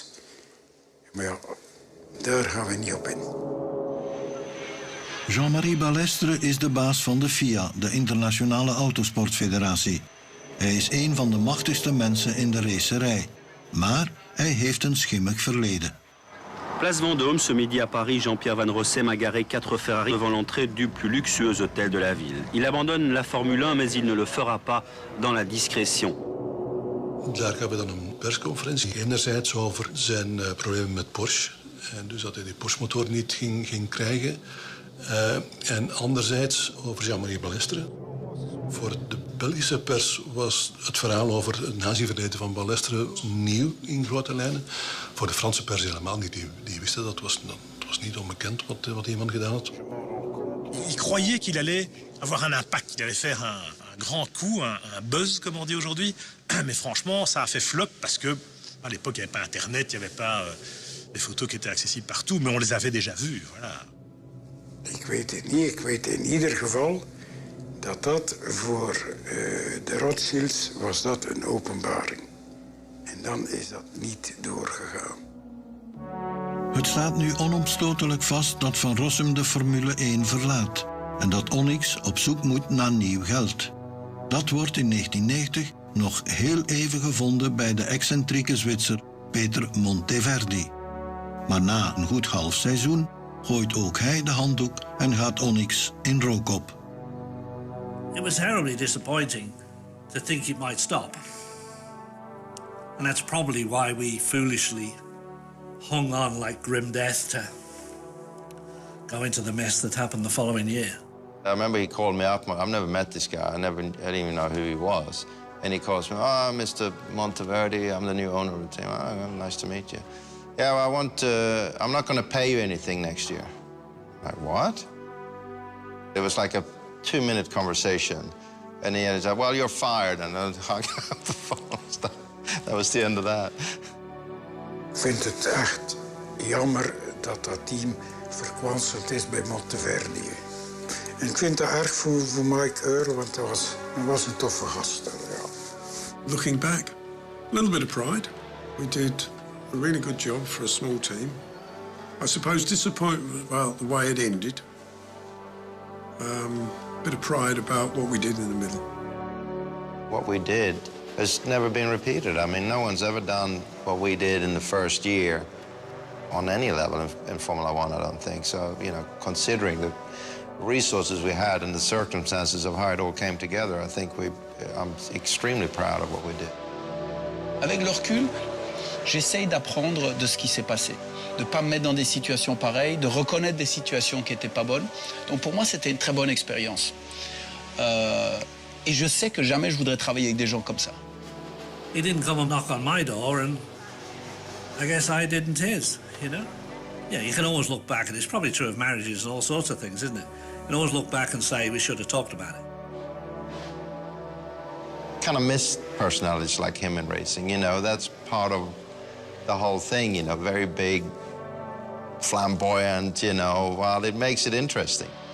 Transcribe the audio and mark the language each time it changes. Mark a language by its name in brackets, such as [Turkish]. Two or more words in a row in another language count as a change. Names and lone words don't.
[Dutch] Maar ja, daar gaan we niet op in. Jean-Marie Balestre is de baas van de FIA, de Internationale Autosportfederatie. Hij is een van de machtigste mensen in de racerij. Maar hij heeft een schimmig verleden. [French] Place Vendôme, ce midi à Paris, Jean-Pierre Van Rossem a garé 4 Ferrari devant l'entrée du plus luxueux hôtel de la ville. Il abandonne la Formule 1, mais il ne le fera pas dans la discrétion. [Dutch] Daar hebben we dan een persconferentie. Enerzijds over zijn problemen met Porsche. En dus dat hij die Porsche-motor niet ging krijgen. En anderzijds over Jean-Marie Balestre. Voor de Belgische pers was het verhaal over het nazi-verleden van Balestre nieuw in grote lijnen. Voor de Franse pers helemaal niet. Die wisten dat was niet onbekend wat die man gedaan had. [French] Il croyait qu'il allait avoir un impact, qu'il allait faire un grand coup, un buzz, comme on dit aujourd'hui. Mais franchement, ça a fait flop parce que à l'époque, il n'y avait pas Internet, il n'y avait pas des photos qui étaient accessibles partout, mais on les avait déjà vues. Voilà. [Dutch] Ik weet het niet. Ik weet in ieder geval dat voor de Rothschilds was dat een openbaring. En dan is dat niet doorgegaan. Het staat nu onomstotelijk vast dat Van Rossem de Formule 1 verlaat en dat Onyx op zoek moet naar nieuw geld. Dat wordt in 1990 nog heel even gevonden bij de excentrieke Zwitser Peter Monteverdi. Maar na een goed half seizoen gooit ook hij de handdoek en gaat Onyx in rook op. [English] It was terribly disappointing to think it might stop. And that's probably why we foolishly hung on like grim death to go into the mess that happened the following year. I remember he called me up. I've never met this guy. I didn't even know who he was. And he calls me, Mr. Monteverdi, I'm the new owner of the team. Oh, nice to meet you. Yeah, well, I'm not going to pay you anything next year. I'm like, what? It was like a 2-minute conversation. And he said, well, you're fired. And I hung up the phone. That was the end of that. [Dutch] Ik vind het echt jammer dat team verkwanseld is bij Monteverdi. En ik vind het erg voor Mike Earl, want hij was een toffe gast. Ja. [English] Looking back, a little bit of pride. We did a really good job for a small team. I suppose disappointment about the way it ended. Bit of pride about what we did in the middle. What we did has never been repeated. I mean, no one's ever done what we did in the first year on any level in Formula One, I don't think. So, considering the resources we had and the circumstances of how it all came together, I think I'm extremely proud of what we did. [French] Avec le recul, j'essaye d'apprendre de ce qui s'est passé, de ne pas me mettre dans des situations pareilles, de reconnaître des situations qui n'étaient pas bonnes. Donc pour moi, c'était une très bonne expérience. Et je sais que jamais je voudrais travailler avec des gens comme ça. [English] He didn't come and knock on my door, and I guess I didn't his, Yeah, you can always look back, and it's probably true of marriages and all sorts of things, isn't it? You can always look back and say, we should have talked about it. Kind of miss personalities like him in racing, that's part of the whole thing, very big, flamboyant, well, it makes it interesting.